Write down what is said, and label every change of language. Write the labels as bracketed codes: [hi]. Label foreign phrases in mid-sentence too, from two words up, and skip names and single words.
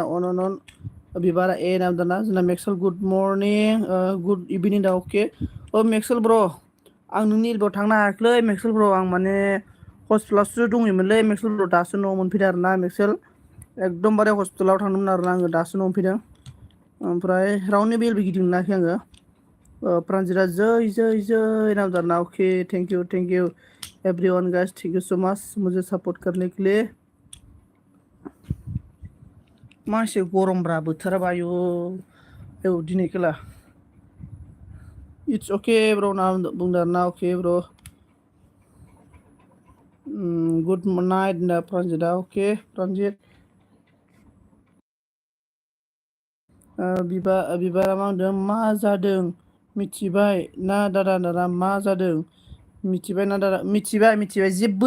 [brx] अन बिबारा ए नांदोंना जोंना मेक्सेल [en] good morning good evening [brx] दा अके मेक्सेल ब्र आं नोंनि एलबआव थांनो हायाखैलै मेक्सेल ब्र आं माने हस्पिटालावसो दंहैयोमोनलै मेक्सेल ब्र दासो न'आव मोनफैदों आरोना मेक्सेल एकदमबारे हस्पिटालाव थांदोंमोन आरोना आङो दासो न'आव मोनफैदों ओमफ्राय रावनिबो एलबि गिदिंनो मोनाखै आङो प्रानजितआ जै नामदार ना [en] okay thank you everyone guys thank you so much [hi] मुझे सपोर्ट करने के लिए [brx] मानसि गरमब्रा बोथोराबा आयु दिनै खेला [en] it's okay bro [brx] ना बुंदों आरोना [en] okay bro good night [brx] होनदों प्रानजितआ अके प्रानजित बिबारा मा होनदों मा जादों मिथिबाय ना दादा मा जादों मिथिबाय ना दादा मिथिबाय जेबो